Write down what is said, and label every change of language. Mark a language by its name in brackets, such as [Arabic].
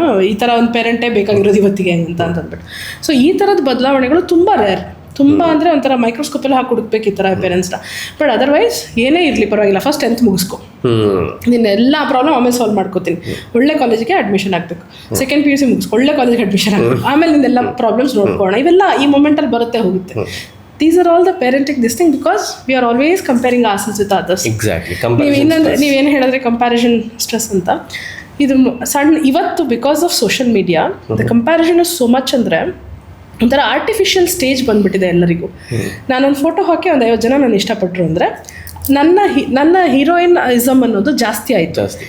[Kannada] ಈ ಥರ ಒಂದು ಪೇರೆಂಟೇ ಬೇಕಾಗಿರೋದು ಇವತ್ತಿಗೆ ಅಂತ ಅಂದ್ಬಿಟ್ಟು. ಸೊ ಈ ಥರದ ಬದಲಾವಣೆಗಳು ತುಂಬ ರೇರ್. ತುಂಬ ಅಂದರೆ ಒಂಥರ ಮೈಕ್ರೋಸ್ಕೋಪಲ್ಲಿ ಹಾಕಿ ಹುಡುಕ್ಬೇಕು ಈ ಥರ ಪೇರೆಂಟ್ಸ್ನ. ಬಟ್ ಅದರ್ವೈಸ್ ಏನೇ ಇರಲಿ ಪರವಾಗಿಲ್ಲ, ಫಸ್ಟ್ 10th ಮುಗಿಸ್ಕೊ, ನಿನ್ನ ಎಲ್ಲ ಪ್ರಾಬ್ಲಮ್ ಆಮೇಲೆ ಸಾಲ್ವ್ ಮಾಡ್ಕೋತೀನಿ. ಒಳ್ಳೆ ಕಾಲೇಜಿಗೆ ಅಡ್ಮಿಷನ್ ಆಗಬೇಕು. ಸೆಕೆಂಡ್ PUC ಮುಗಿಸ್ಕೊ, ಒಳ್ಳೆ ಕಾಲೇಜಿಗೆ ಅಡ್ಮಿಷನ್ ಆಗಬೇಕು. ಆಮೇಲೆ ನಿನ್ನೆಲ್ಲ ಪ್ರಾಬ್ಲಮ್ಸ್ ನೋಡ್ಕೊಳ್ಳೋಣ. ಇವೆಲ್ಲ ಈ ಮೊಮೆಂಟಲ್ಲಿ ಬರುತ್ತೆ ಹೋಗುತ್ತೆ. [English] These are all the parenting this thing, because we are always comparing ourselves with others. Exactly. [Kannada] ನೀವೇನು ಹೇಳಿದ್ರೆ ಕಂಪ್ಯಾರಿಸನ್ ಸ್ಟ್ರೆಸ್ ಅಂತ. ಇದು ಸಣ್ಣ ಇವತ್ತು [English] Because of social media the comparison is so much. [Kannada] ಅಂದರೆ ಒಂಥರ ಆರ್ಟಿಫಿಷಿಯಲ್ ಸ್ಟೇಜ್ ಬಂದುಬಿಟ್ಟಿದೆ ಎಲ್ಲರಿಗೂ. ನಾನೊಂದು ಫೋಟೋ ಹಾಕಿ ಒಂದು 50 ಜನ ನಾನು ಇಷ್ಟಪಟ್ಟರು ಅಂದರೆ ನನ್ನ ಹೀರೋಯಿನ್ ಇಸಮ್ ಅನ್ನೋದು ಜಾಸ್ತಿ ಆಯಿತು.